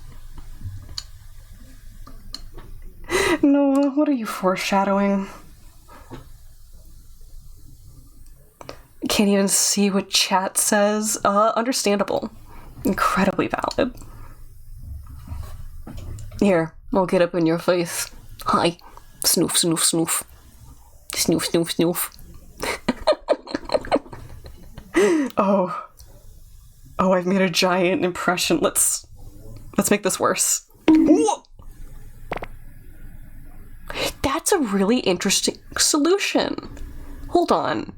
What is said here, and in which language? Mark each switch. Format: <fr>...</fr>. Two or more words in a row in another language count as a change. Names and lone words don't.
<en>No, what are you foreshadowing? Can't even see what chat says. Understandable. Incredibly valid. Here, I'll get up in your face. Hi. Snoof, snoof, snoof. Snoof, snoof, snoof. Oh. Oh, I've made a giant impression. Let's make this worse. Whoa! That's a really interesting solution. Hold on.</en>